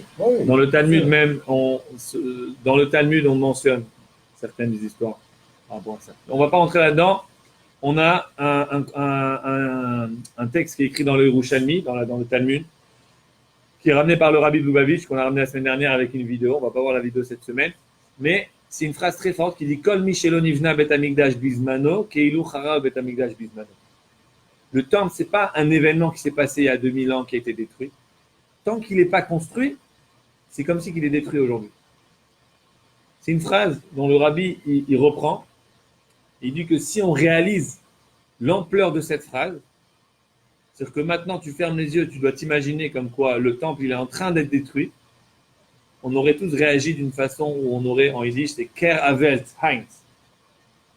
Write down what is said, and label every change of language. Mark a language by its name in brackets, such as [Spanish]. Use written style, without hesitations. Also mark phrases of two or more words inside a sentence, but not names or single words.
[French] dans le Talmud même, dans le Talmud, on mentionne certaines des histoires par rapport à ça. On ne va pas rentrer là-dedans. On a un texte qui est écrit dans le Yerushalmi, dans le Talmud, qui est ramené par le Rabbi Lubavitch, qu'on a ramené la semaine dernière avec une vidéo. On ne va pas voir la vidéo cette semaine. Mais c'est une phrase très forte qui dit « [Hebrew] כל מי שלא נבנה בית המקדש בזמנו כאילו חרב בית המקדש בזמנו ». [French] Le temple, ce n'est pas un événement qui s'est passé il y a 2000 ans qui a été détruit. Tant qu'il n'est pas construit, c'est comme si il est détruit aujourd'hui. C'est une phrase dont le Rabbi il reprend. Il dit que si on réalise l'ampleur de cette phrase, c'est-à-dire que maintenant tu fermes les yeux, tu dois t'imaginer comme quoi le temple il est en train d'être détruit, on aurait tous réagi d'une façon où on aurait, en yiddish, c'est [Yiddish] קער אַוועלט הײַנץ.